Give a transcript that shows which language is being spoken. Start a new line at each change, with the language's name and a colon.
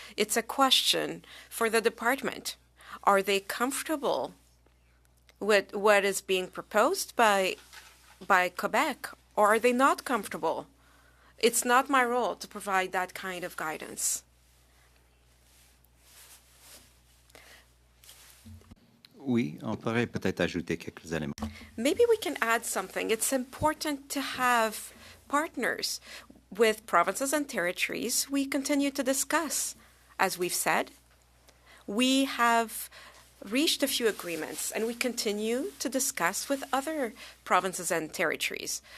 English: It's a question for the department. Are they comfortable with what is being proposed by Quebec, or are they not comfortable? It's not my role to provide that kind of guidance.
French: Oui, on pourrait peut-être ajouter quelques éléments.
English: Maybe we can add something. It's important to have partners with provinces and territories. We continue to discuss. As we've said, we have reached a few agreements, and we continue to discuss with other provinces and territories.